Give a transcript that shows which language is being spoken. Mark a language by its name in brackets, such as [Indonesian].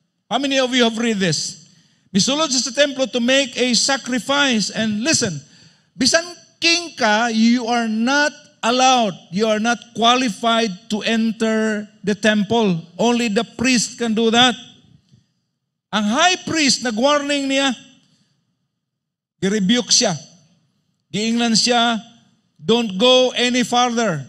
[English] How many of you have read this? [Cebuano] Misulod siya sa templo [English] to make a sacrifice. And listen, [Cebuano] bisan king ka, [English] you are not allowed, you are not qualified to enter the temple. Only the priest can do that. [Cebuano] Ang high priest, nag-warning niya, i-rebuke siya. Giingnan siya, [English] don't go any farther.